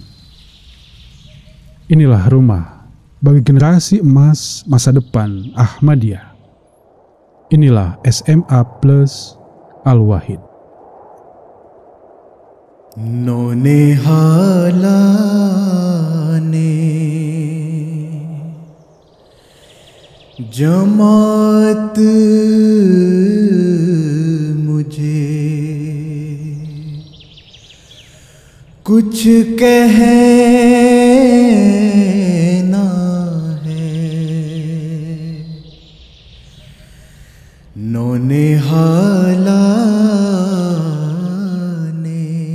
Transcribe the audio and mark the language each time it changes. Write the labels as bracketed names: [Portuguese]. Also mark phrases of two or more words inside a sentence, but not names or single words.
[Indonesian] Inilah rumah bagi generasi emas masa depan Ahmadiyah. Inilah SMA Plus Al-Wahid. [Hindi] नौनिहाला ने जमात मुझे कुछ कहना है नौनिहाला ने